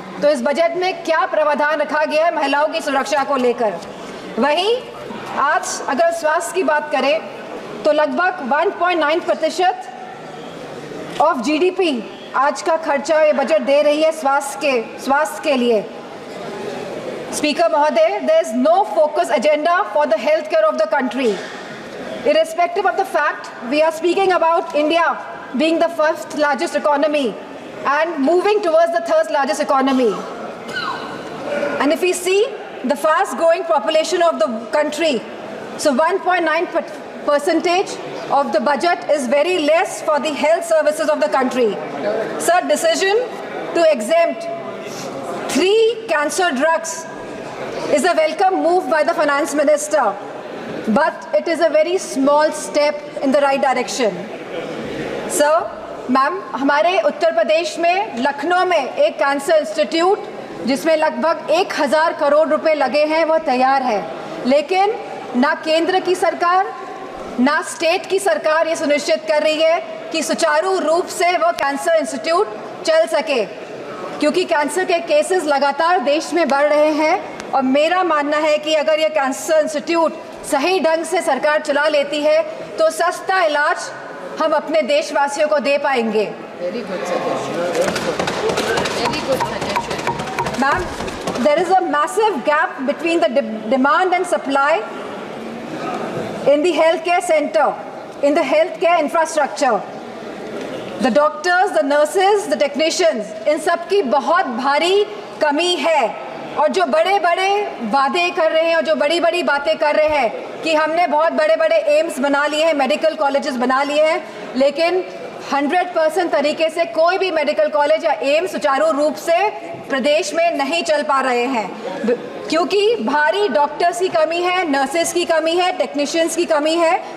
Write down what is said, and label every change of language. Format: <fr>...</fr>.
<hi>तो इस बजट में क्या प्रावधान रखा गया है महिलाओं की सुरक्षा को लेकर? वहीं आज अगर स्वास्थ्य की बात करें तो लगभग 1.9% ऑफ GDP आज का खर्चा ये बजट दे रही है स्वास्थ्य के लिए। स्पीकर महोदय,</hi> <en>there is no focus agenda for the healthcare of the country. Irrespective of the fact we are speaking about India being the first largest economy and moving towards the third largest economy. And if we see the fast growing population of the country, so 1.9% of the budget is very less for the health services of the country. Sir, decision to exempt 3 cancer drugs is a welcome move by the finance minister, but it is a very small step in the right direction.</en> <hi>Sir, ma'am, हमारे उत्तर प्रदेश में लखनऊ में एक cancer institute जिसमें लगभग 1000 करोड़ रुपए लगे हैं वो तैयार है, लेकिन ना केंद्र की सरकार ना स्टेट की सरकार ये सुनिश्चित कर रही है कि सुचारू रूप से वो कैंसर इंस्टीट्यूट चल सके, क्योंकि कैंसर के केसेस लगातार देश में बढ़ रहे हैं। और मेरा मानना है कि अगर ये कैंसर इंस्टीट्यूट सही ढंग से सरकार चला लेती है तो सस्ता इलाज हम अपने देशवासियों को दे पाएंगे।</hi> <en>Ma'am, there is a massive gap between the demand and supply in the healthcare center, in the healthcare infrastructure. The doctors, the nurses, the technicians,</en> <hi>इन सब की बहुत भारी कमी है। और जो बड़े बड़े वादे कर रहे हैं और जो बड़ी बड़ी बातें कर रहे हैं कि हमने बहुत बड़े बड़े एम्स बना लिए हैं, मेडिकल कॉलेजेस बना लिए हैं, लेकिन 100% तरीके से कोई भी मेडिकल कॉलेज या एम्स सुचारू रूप से प्रदेश में नहीं चल पा रहे हैं, क्योंकि भारी डॉक्टर्स की कमी है, नर्सेस की कमी है, टेक्नीशियंस की कमी है।</hi>